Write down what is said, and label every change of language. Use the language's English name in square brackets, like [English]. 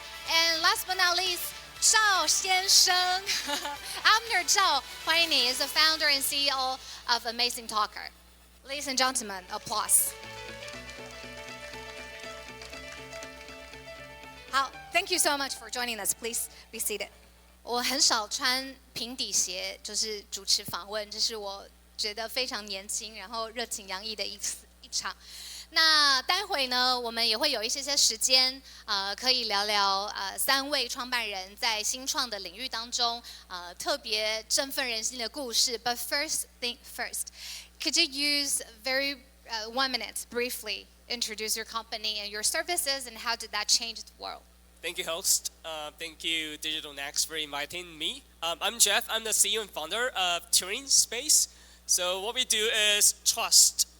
[English] And last but not least, 赵先生 Abner Zhao, [Chinese] 欢迎你, [English] is the founder and CEO of Amazing Talker. Ladies and gentlemen, applause. 好, thank you so much for joining us. Please be seated. [Chinese] 我很少穿平底鞋，就是主持访问，这是我觉得非常年轻，然后热情洋溢的一场。那待会呢，我们也会有一些时间，可以聊聊三位创办人在新创的领域当中，特别振奋人心的故事。 [English] But first thing first, could you use very 1 minute briefly introduce your company and your services and how did that change the world? Thank you, host. Thank you, Digital Next, for inviting me. I'm Jeff. I'm the CEO and founder of Turing Space. So what we do is trust.